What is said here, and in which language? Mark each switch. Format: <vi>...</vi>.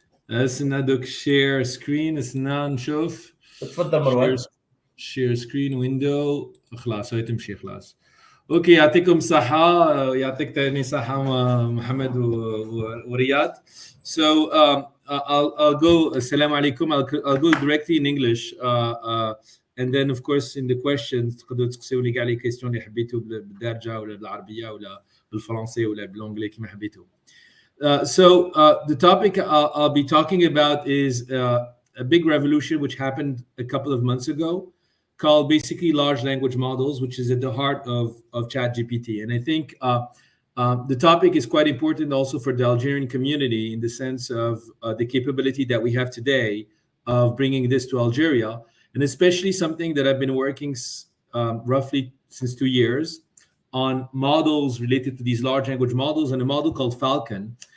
<ar>استنى دوك</ar> <en>share screen</en> <ar>استنى نشوف. تفضل مروان.</ar> <en>share screen window</en> <ar>خلاص هاي تمشي خلاص. اوكي يعطيكم صحة يعطيك تاني صحة محمد ورياض.</ar> <en>So I'll go</en> <ar>السلام عليكم.</ar> <en>I'll go directly in English and then of course in the questions</en> <ar>تقدروا تسألوني كاع لي كيستيون اللي حبيتوا بالدارجة ولا بالعربية ولا بالفرنسي ولا بالانجلي كما حبيتوا.</ar> <en>So the topic I'll be talking about is a big revolution which happened a couple of months ago called basically large language models, which is at the heart of ChatGPT. And I think the topic is quite important also for the Algerian community in the sense of the capability that we have today of bringing this to Algeria, and especially something that I've been working roughly since 2 years on models related to these large language models and a model called Falcon.</en>